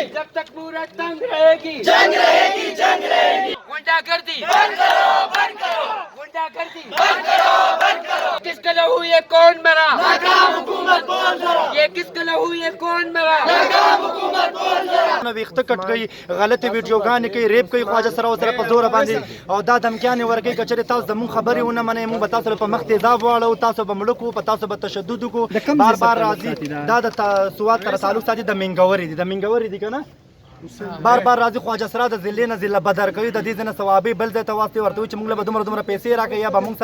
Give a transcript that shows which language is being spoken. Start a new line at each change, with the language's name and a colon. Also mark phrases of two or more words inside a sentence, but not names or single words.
Urdu: جب تک مورت تنگ رہے گی جنگ رہے گی، جنگ رہے گی. गुंडागर्दी بند کرو، بند کرو, गुंडागर्दी بند کرو، بند کرو. کس کا لہو یہ کون مرا? ناکام حکومت بول ذرا, یہ کس کا لہو یہ کون مرا? ناکام حکومت بول ذرا.
Pashto: ویخته کټ کوي غلطي ویډیوګانې کوي ریپ کوي خواجه سره سره په زور باندې او دا دمکیانې ورکوي که چېرې تاسو زموږ خبرې ونه منئ موږ به تاسو په مخ تیزاب واړو تاسو به مړه کړو په تاسو به تشدد وکړو بار بار راځي دا د سوات سره تعلق ساتي د منګورې دي د منګورې دي که نه بار بار راځي خواجه سره د ضلع نه ضلع بدر کوي د دې ځای نه ثوابي بل ځای ته واستوي ورته وایي چې موږ له به دومره پیسې راکوي یا به موږ